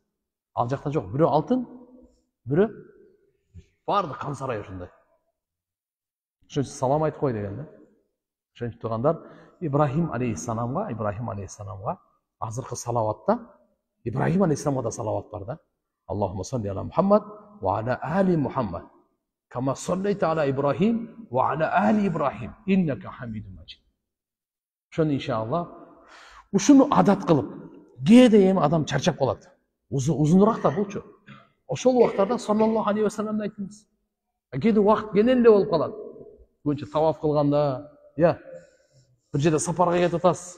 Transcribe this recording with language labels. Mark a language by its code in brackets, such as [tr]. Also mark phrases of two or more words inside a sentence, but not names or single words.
[ky] Ал жакта жок, бирөө алтын, бирөө бардык кан сарай ушундай. Ошон үчүн салам айтып кой деген да. Ошон үчүн тургандар Ибрахим алейхиссаламга азыркы салаватта Ибрахим алейхиссаламга да салават бар да. [ar] اللهم صل على محمد وعلى آل محمد. كما صليت على إبراهيم وعلى آل إبراهيم. إنك حميد مجيد. [ky] Ошону иншалла ушуну адат кылып, кээде эми адам чарчап калат. Узунураак да болчу. ошол убактарда [ar] صلى الله عليه وسلم [ky] айтыңыз. Кээде убакыт кенен эле болуп калат. Көбүнчө таваф кылганда, бир жерде сапарга кетип атасыз.